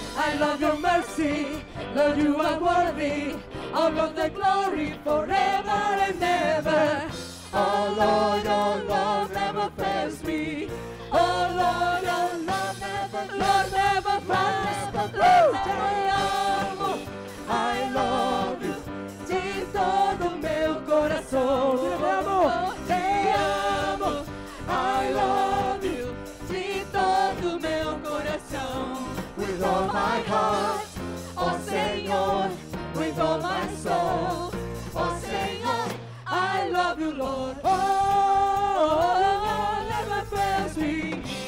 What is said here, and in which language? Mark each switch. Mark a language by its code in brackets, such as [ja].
[en] I love your mercy, Lord, you are worthy of all the glory forever and ever. Oh Lord, your love never fails me. Oh Lord, your love never fails me. [pt] Te amo, [en] I love you, [pt] de todo meu coração. Te amo, [en] I love you, [pt] de todo meu coração. [en] With all my heart, [pt] oh Senhor, [en] with all my soul, oh Senhor, I love you, Lord. Oh, never fails me.